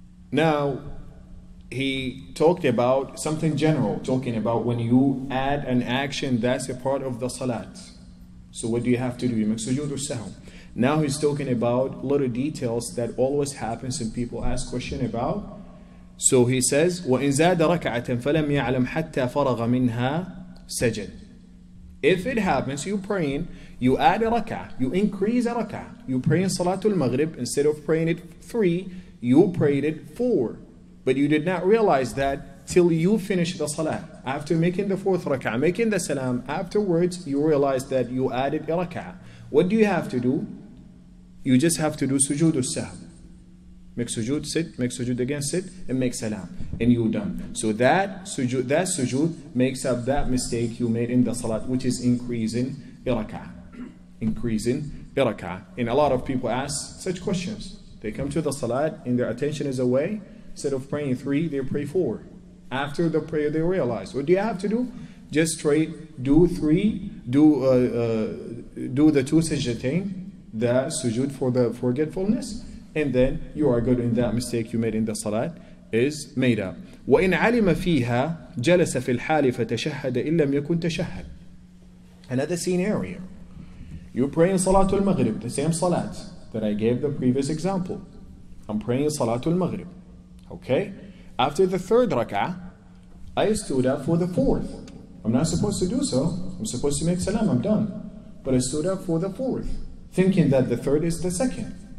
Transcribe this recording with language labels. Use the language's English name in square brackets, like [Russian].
[English] Now he talked about something general, talking about when you add an action that's a part of the salat. So what do you have to do? You make sujood or sahw. Now he's talking about little details that always happens and people ask question about. [Arabic] So he says, وَإِنْ زَادَ رَكَعَةً فَلَمْ يَعْلَمْ حَتَّى فَرَغَ مِنْهَا سَجَدَ. [English] If it happens, you praying, you add a rak'ah, you increase a rak'ah. You pray in Salatul Maghrib, instead of praying it 3, you prayed it 4. But you did not realize that till you finish the salah. After making the 4th rak'ah, making the salam, afterwards you realize that you added a rak'ah. What do you have to do? You just have to do sujood al-sahw. Make sujood, sit, make sujood again, sit, and make salam. And you're done. So that sujood makes up that mistake you made in the salat, which is increasing a rak'ah. Increasing a rak'ah. And a lot of people ask such questions. They come to the salat and their attention is away. Instead of praying 3, they pray 4. After the prayer, they realize. What do you have to do? Just straight do 3, do the 2 sajdatain, the sujood for the forgetfulness, and then you are good in that mistake you made in the salat is made up. [Arabic] وإن علم فيها جلس في الحال فتشهد إن لم يكن تشهد. [English] Another scenario. You pray in Salatul Maghrib, the same Salat that I gave the previous example. I'm praying Salatul Maghrib. Okay? After the third rak'ah, I stood up for the fourth. I'm not supposed to do so. I'm supposed to make salam, I'm done. But I stood up for the fourth, thinking that the third is the second.